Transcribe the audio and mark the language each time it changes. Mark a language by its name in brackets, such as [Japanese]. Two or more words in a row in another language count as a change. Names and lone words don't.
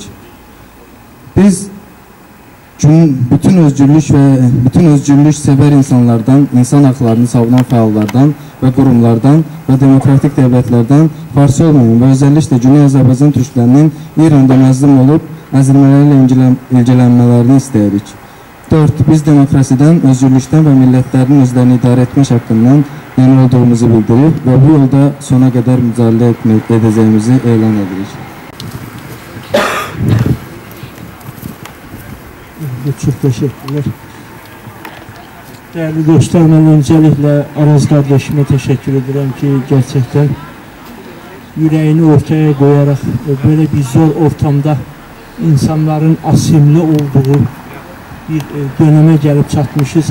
[Azerbaijani] Biz bütün özgürlük sevər insanlardan, insan haqlarını savunan fəallardan və qurumlardan və demokratik devletlərdən farsı olmayan və özəlliklə Güney Azərbaycan türklərinin İranda məzlum olub əzilmələrlə ilgilənmələrini istəyirik. 4. Biz demokrasidən, özgürlükdən və millətlərin özlərini idarə etmək haqqından yana olduğumuzu bildirib və bu yolda sona qədər mücadilə edəcəyimizi elan edirik. [Turkish] Çok teşekkürler. Değerli dostlar, ben öncelikle Araz kardeşime teşekkür ederim ki gerçekten yüreğini ortaya koyarak böyle bir zor ortamda insanların asimli olduğu bir döneme gelip çatmışız.